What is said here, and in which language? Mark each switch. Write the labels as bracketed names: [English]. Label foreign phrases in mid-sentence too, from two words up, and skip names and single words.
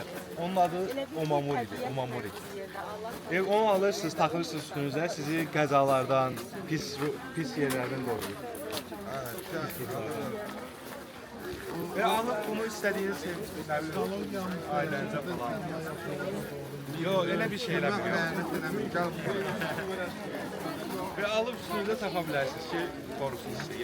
[Azerbaijani] Onun adı omamoridir, omamori. Onu alırsınız, takılırsınız üstünüzə, sizi qəzalardan, pis yerlərdən qoruyur. [Turkish] Ve alıp bunu istediğiniz ailenize falan. Yok öyle bir şeyler yok. Ve alıp üstünüze takabilirsiniz ki korusun sizi.